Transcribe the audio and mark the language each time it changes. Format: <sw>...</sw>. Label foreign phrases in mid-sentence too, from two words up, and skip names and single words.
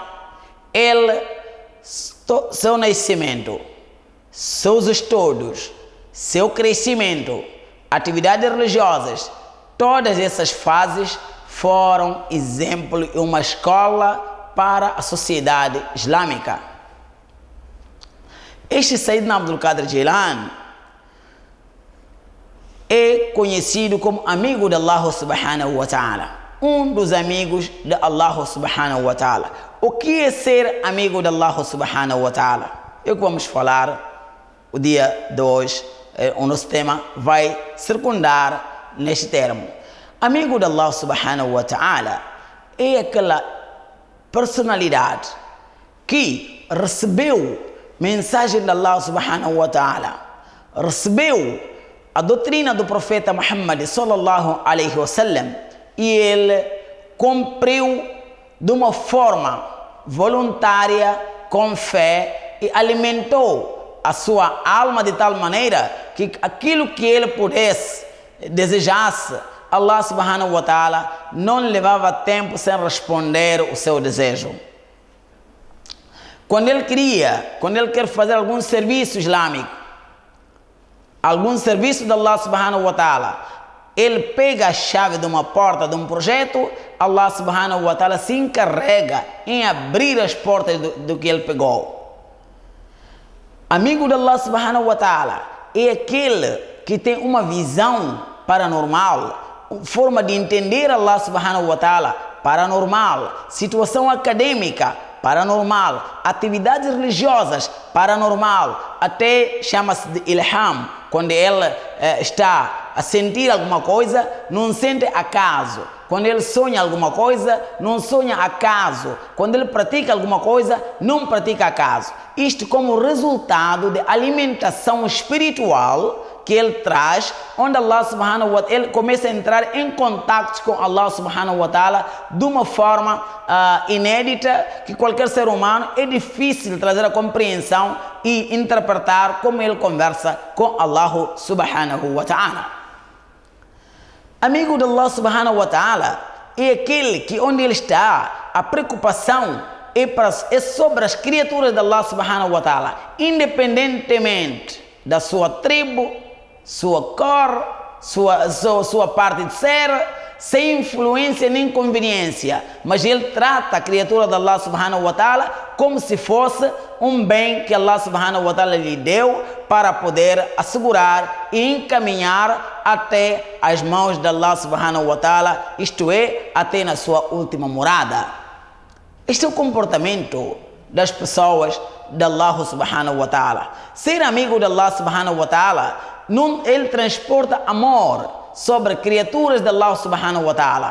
<pt>Ele, seu nascimento, seus estudos, seu crescimento, atividades religiosas, todas essas fases foram exemplo e uma escola para a sociedade islâmica. Este Sayyidina Abdul Qadir Jilani é conhecido como amigo de</pt> <ar>الله سبحانه وتعالى,</ar> <pt>um dos amigos de</pt> <ar>الله سبحانه وتعالى.</ar> <pt>O que é ser amigo de</pt> <ar>الله سبحانه وتعالى?</ar> <pt>É o que vamos falar o dia de hoje, o nosso tema vai circundar neste termo. Amigo de</pt> <ar>الله سبحانه وتعالى</ar> <pt>é aquela personalidade que recebeu mensagem de</pt> <ar>الله سبحانه وتعالى,</ar> <pt>recebeu a doutrina do profeta Muhammad</pt> <ar>صلى الله عليه وسلم</ar> <pt>e ele cumpriu de uma forma voluntária, com fé, e alimentou a sua alma de tal maneira que aquilo que ele pudesse, desejasse,</pt> <ar>الله سبحانه وتعالى</ar> <pt>não levava tempo sem responder o seu desejo. Quando ele quer fazer algum serviço islâmico, algum serviço de</pt> <ar>الله سبحانه وتعالى,</ar> <pt>ele pega a chave de uma porta, de um projeto,</pt> <ar>الله سبحانه وتعالى</ar> <pt>se encarrega em abrir as portas do que ele pegou. Amigo de</pt> <ar>الله سبحانه وتعالى</ar> <pt>é aquele que tem uma visão paranormal, forma de entender</pt> <ar>الله سبحانه وتعالى</ar> <pt>paranormal, situação acadêmica paranormal, atividades religiosas paranormal, até chama-se de ilham, quando ele está a sentir alguma coisa, não sente acaso. Quando ele sonha alguma coisa, não sonha acaso. Quando ele pratica alguma coisa, não pratica acaso. Isto como resultado de alimentação espiritual que ele traz, onde</pt> <ar>الله سبحانه وتعالى,</ar> <pt>ele começa a entrar em contato com</pt> <ar>الله سبحانه وتعالى</ar> <pt>de uma forma inédita, que qualquer ser humano é difícil trazer a compreensão e interpretar como ele conversa com</pt> <ar>الله سبحانه وتعالى.</ar> <pt>Amigo de</pt> <ar>الله سبحانه وتعالى</ar> <pt>é aquele que onde ele está, a preocupação é sobre as criaturas de</pt> <ar>الله سبحانه وتعالى,</ar> <pt>independentemente da sua tribo, sua cor, sua parte de ser, sem influência nem conveniência, mas ele trata a criatura de</pt> <ar>الله سبحانه وتعالى</ar> <pt>como se fosse um bem que</pt> <ar>الله سبحانه وتعالى</ar> <pt>lhe deu para poder assegurar e encaminhar até as mãos de</pt> <ar>الله سبحانه وتعالى,</ar> <pt>isto é, até na sua última morada. Este é o comportamento das pessoas de</pt> <ar>الله سبحانه وتعالى.</ar> <pt>Ser amigo de</pt> <ar>الله سبحانه وتعالى,</ar> <pt>ele transporta amor sobre criaturas de</pt> <ar>الله سبحانه وتعالى.</ar>